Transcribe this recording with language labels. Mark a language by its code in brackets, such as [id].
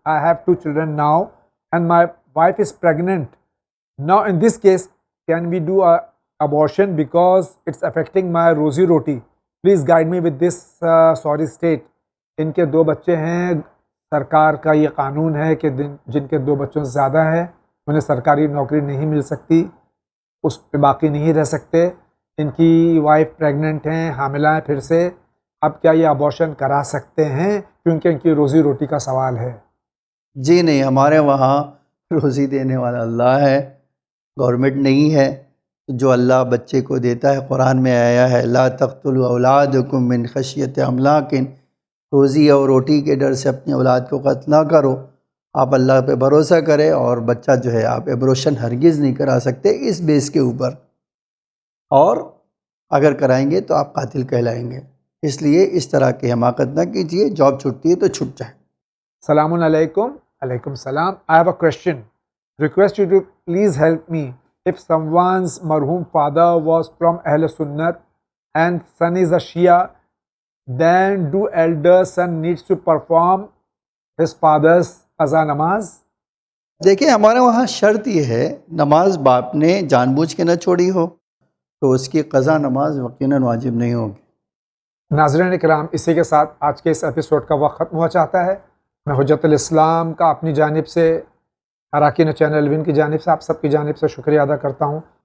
[en] I have 2 children now and my wife is pregnant. Now in this case, can we do a abortion because it's affecting my rosy roti? Please guide me with this sorry state. [ur] ان کے 2 بچے ہیں، سرکار کا یہ قانون ہے کہ جن کے 2 بچوں سے زیادہ ہے انہیں سرکاری نوکری نہیں مل سکتی، اس پہ باقی نہیں رہ سکتے. ان کی وائف پریگننٹ ہیں، حاملہ ہیں پھر سے. اب کیا یہ ابارشن کرا سکتے ہیں کیونکہ ان کی روزی روٹی کا سوال ہے؟ جی نہیں، ہمارے وہاں روزی دینے والا اللہ ہے، گورنمنٹ نہیں ہے. جو اللہ بچے کو دیتا ہے، قرآن میں آیا ہے [ar] لا تقتلوا اولادکم من خشیت املاک، [ur] روزی اور روٹی کے ڈر سے اپنی اولاد کو قتل نہ کرو. آپ اللہ پہ بھروسہ کریں، اور بچہ جو ہے آپ ایبروشن ہرگز نہیں کرا سکتے اس بیس کے اوپر، اور اگر کرائیں گے تو آپ قاتل کہلائیں گے. اس لیے اس طرح کی حماقت نہ کیجیے، جاب چھٹتی ہے تو چھٹ جائے. [en] السلام علیکم، علیکم السلام. I have a question. Request you to please help me. If someone's marhum father was from Ahl Sunnat and son is a Shia, then do elder son needs to perform his father's qaza namaz? [ur] دیکھیں ہمارے وہاں شرط یہ ہے، نماز باپ نے جان بوجھ کے نہ چھوڑی ہو تو اس کی قضا نماز یقیناً واجب نہیں ہوگی. ناظرین کرام، اسی کے ساتھ آج کے اس ایپیسوڈ کا وقت ختم ہوا چاہتا ہے. میں حجت الاسلام کا اپنی جانب سے، اراکین چینل ون کی جانب سے، آپ سب کی جانب سے شکریہ ادا کرتا ہوں.